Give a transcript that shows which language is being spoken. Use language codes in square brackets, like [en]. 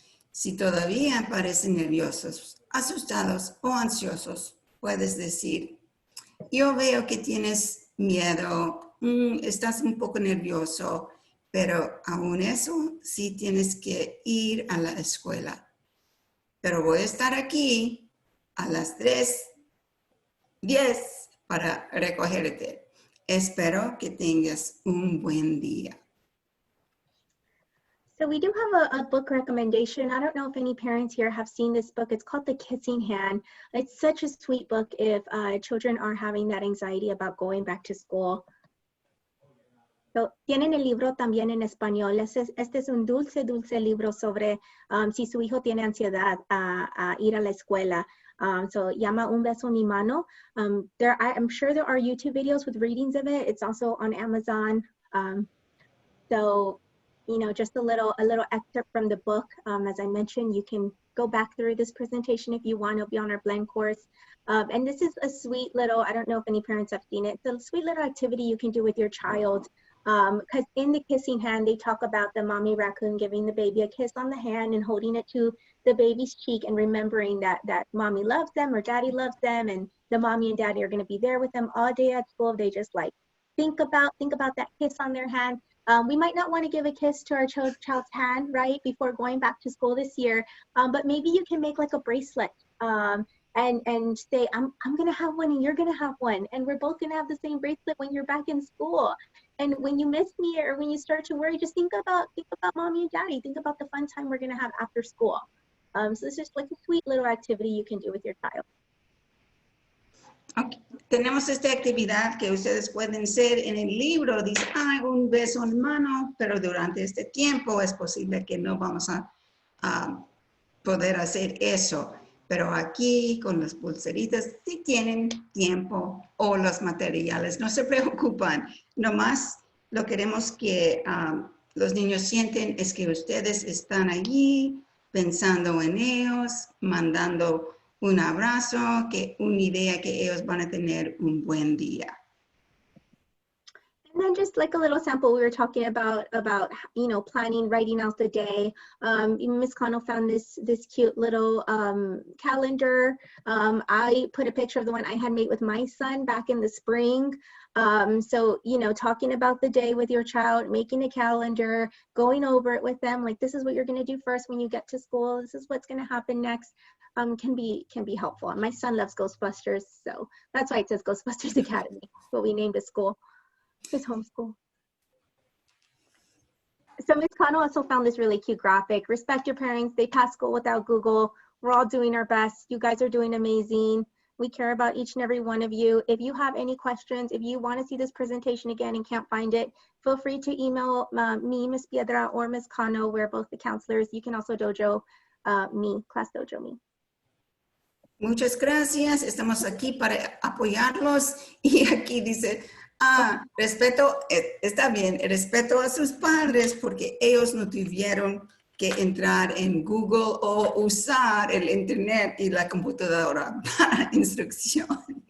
[es] Si todavía parecen nerviosos, asustados o ansiosos, puedes decir, yo veo que tienes miedo, estás un poco nervioso, pero aún eso sí tienes que ir a la escuela. Pero voy a estar aquí a las 3:10 para recogerte. Espero que tengas un buen día. [en] So we do have a book recommendation. I don't know if any parents here have seen this book. It's called The Kissing Hand. It's such a sweet book if children are having that anxiety about going back to school. [es] So, tienen el libro también en español. Este es un dulce libro sobre si su hijo tiene ansiedad a ir a la escuela. So, llama Un Beso en Mi Mano. [en] I'm sure there are YouTube videos with readings of it. It's also on Amazon. So, just a little excerpt from the book. As I mentioned, you can go back through this presentation if you want. It'll be on our blend course. And this is a sweet little, I don't know if any parents have seen it, it's a sweet little activity you can do with your child. Because in The Kissing Hand, they talk about the mommy raccoon giving the baby a kiss on the hand and holding it to the baby's cheek and remembering that mommy loves them or daddy loves them, and the mommy and daddy are going to be there with them all day at school. They just like think about that kiss on their hand. We might not want to give a kiss to our child's hand, right, before going back to school this year, but maybe you can make like a bracelet and say, I'm going to have one and you're going to have one, and we're both going to have the same bracelet when you're back in school. And when you miss me or when you start to worry, just think about mommy and daddy. Think about the fun time we're going to have after school. So it's just like a sweet little activity you can do with your child. Okay. [es] Tenemos esta actividad que ustedes pueden hacer en el libro. Dice, un beso en mano, pero durante este tiempo es posible que no vamos a poder hacer eso. Pero aquí con las pulseritas, si tienen tiempo o los materiales, no se preocupan. Nomás lo queremos que los niños sienten es que ustedes están allí pensando en ellos, mandando un abrazo, una idea que ellos van a tener un buen día. [en] And then just like a little sample, we were talking about planning, writing out the day. Miss Connell found this cute little calendar. I put a picture of the one I had made with my son back in the spring. So, talking about the day with your child, making a calendar, going over it with them, like this is what you're going to do first when you get to school. This is what's going to happen next. Can be helpful. And my son loves Ghostbusters, so that's why it says Ghostbusters Academy, what we named the school. His homeschool. So Ms. Connell also found this really cute graphic. Respect your parents. They pass school without Google. We're all doing our best. You guys are doing amazing. We care about each and every one of you. If you have any questions, if you want to see this presentation again and can't find it, feel free to email me, Ms. Piedra, or Ms. Cano. We're both the counselors. You can also dojo me, class dojo me. [es] Muchas gracias. Estamos aquí para apoyarlos. Y aquí dice, respeto, está bien, respeto a sus padres porque ellos no tuvieron que entrar en Google o usar el internet y la computadora para instrucción.